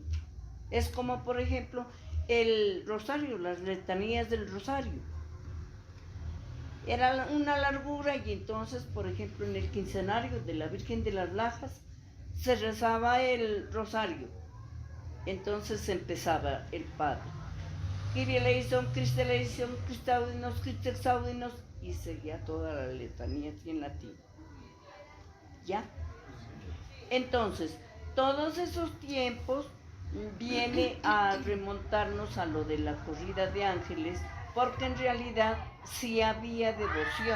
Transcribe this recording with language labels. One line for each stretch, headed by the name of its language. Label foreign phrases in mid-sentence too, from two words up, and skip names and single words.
Spanish: Es como, por ejemplo, el rosario, las letanías del rosario. Era una largura y entonces, por ejemplo, en el quincenario de la Virgen de las Lajas se rezaba el rosario. Entonces empezaba el Padre.
Greek: Κύριε ἐλέησον, Χριστὲ ἐλέησον,
Latin: Christe audinos, Christe exaudinos,
Spanish: y seguía toda la letanía así en latín. ¿Ya? Entonces, todos esos tiempos viene a remontarnos a lo de la corrida de ángeles, porque en realidad sí había devoción.